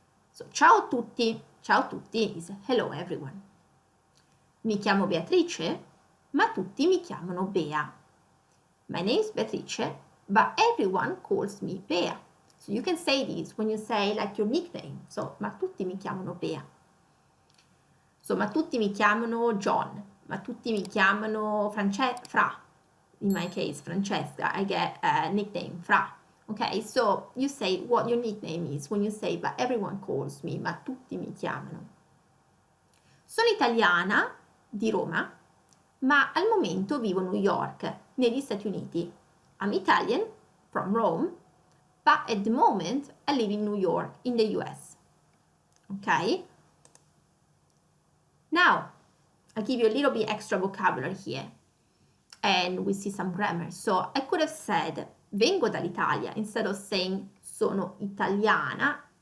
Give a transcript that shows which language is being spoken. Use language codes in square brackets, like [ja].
[en] So, [it] ciao a tutti [en] is hello everyone. [it] Mi chiamo Beatrice, ma tutti mi chiamano Bea. [en] My name is Beatrice, but everyone calls me Bea. So you can say this when you say like your nickname. [it] So, ma tutti mi chiamano Bea. So, ma tutti mi chiamano John, ma tutti mi chiamano Fra. [en] In my case, Francesca, I get a nickname Fra. Okay, so you say what your nickname is when you say, but everyone calls me, [it] ma tutti mi chiamano. Sono italiana di Roma, ma al momento vivo a New York, negli Stati Uniti. [en] I'm Italian from Rome, but at the moment I live in New York, in the US. Okay? Now, I'll give you a little bit extra vocabulary here, and we see some grammar. So I could have said [it] vengo dall'Italia [en] instead of saying [it] sono italiana.